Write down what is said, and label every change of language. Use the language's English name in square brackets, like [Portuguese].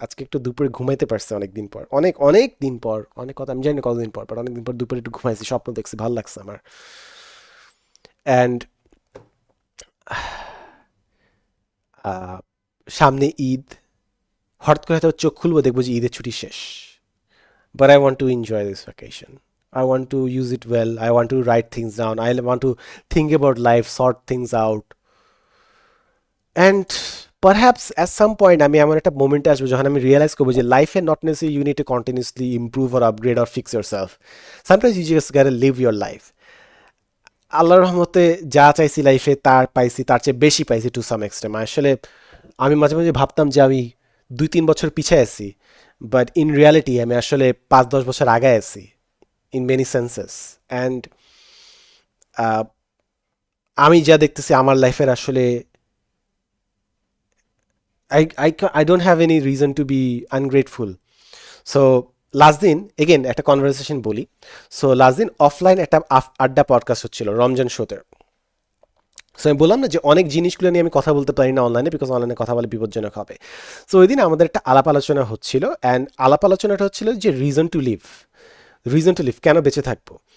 [Bangla] আজকে একটু দুপুরে ঘুমাইতে পারছে অনেক দিন পর, অনেক অনেক দিন পর, অনেক কথা আমি জানি না কতদিন পর, বাট অনেক দিন পর দুপুরে একটু ঘুমাইছি, স্বপ্ন দেখছি, ভালো লাগছে আমার। অ্যান্ড সামনে ঈদ, হঠাৎ করে হয়তো চোখ খুলবো দেখবো যে ঈদের ছুটি শেষ। [English] But I want to enjoy this vacation. I want to use it well. I want to write things down. I want to think about life, sort things out. And perhaps at some point [Bangla] আমি এমন একটা মোমেন্টে আসবো যখন আমি realise করবো যে লাইফে [English] Not necessary you need to continuously improve or upgrade or fix yourself. Sometimes you just gotta live your life. [Bangla] আল্লাহর রহমতে যা চাইছি লাইফে তার পাইছি, তার চেয়ে বেশি পাইছি [English] To some extent. [Bangla] আসলে আমি মাঝে মাঝে ভাবতাম যে আমি 2-3 বছর পিছিয়ে আছি, [English] but in reality [Bangla] আমি আসলে 5-10 বছর আগায় আছি [English] In many senses. [Bangla] অ্যান্ড আমি যা দেখতেছি আমার লাইফের আসলে [English] I don't have any reason to be ungrateful. [Bangla] So last দিন এগেন একটা কনভারসেশন বলি। সো লাস্ট দিন অফলাইন একটা আড্ডা পডকাস্ট হচ্ছিল রমজান শোতে। সো আমি বললাম না যে অনেক জিনিসগুলো নিয়ে আমি কথা বলতে পারি না অনলাইনে, বিকজ অনলাইনে কথা বলে বিপজ্জনক হবে। সো ওই দিন আমাদের একটা আলাপ আলোচনা হচ্ছিল, অ্যান্ড আলাপ আলোচনাটা হচ্ছিল যে [English] reason to live, reason to live, [Bangla] কেন বেঁচে থাকবো।